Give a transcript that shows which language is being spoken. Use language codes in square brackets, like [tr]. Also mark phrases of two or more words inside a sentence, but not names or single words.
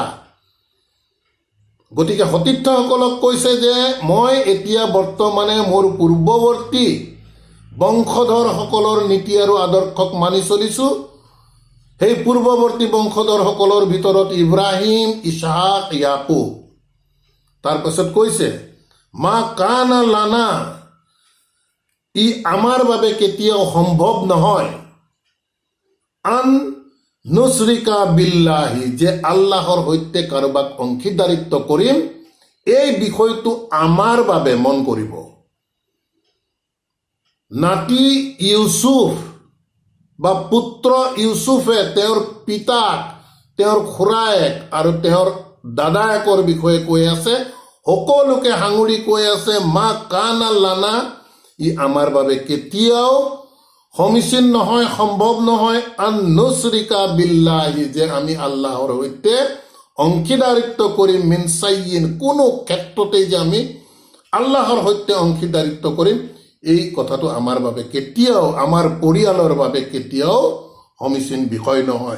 [as] গতিকে সতীৰ্থসকলক কৈছে যে মই এতিয়া বৰ্তমানে মোৰ পূৰ্বৱৰ্তী বংশধৰসকলৰ নীতি আৰু আদৰ্শক মানি চলিছোঁ। সেই পূৰ্বৱৰ্তী বংশধৰসকলৰ ভিতৰত ইব্ৰাহিম, ইছহাক, ইয়াকুব। তাৰপাছত কৈছে [ar] ما كان لنا, [as] ই আমাৰ বাবে কেতিয়াও সম্ভৱ নহয়, [ar] أن نشرك بالله, [as] যে আল্লাহৰ সৈতে কাৰোবাক অংশীদাৰিত্ব কৰিম। এই বিষয়টো আমাৰ বাবে মন কৰিব। নাতি ইউচুফ বা পুত্ৰ ইউচুফে তেওঁৰ পিতাক, তেওঁৰ খুৰায়েক আৰু তেওঁৰ দাদায়েকৰ বিষয়ে কৈ আছে। সকলোকে সাঙুৰি কৈ আছে [ar] ما كان لنا, [as] ই আমাৰ বাবে কেতিয়াও সমীচীন নহয়, সম্ভৱ নহয়, [ar] أن نشرك بالله, [as] যে আমি আল্লাহৰ সৈতে অংশীদাৰিত্ব কৰিম, [ar] من شيء, [as] কোনো ক্ষেত্ৰতেই যে আমি আল্লাহৰ সৈতে অংশীদাৰিত্ব কৰিম, এই কথাটো আমাৰ বাবে কেতিয়াও, আমাৰ পৰিয়ালৰ বাবে কেতিয়াও সমীচীন বিষয় নহয়।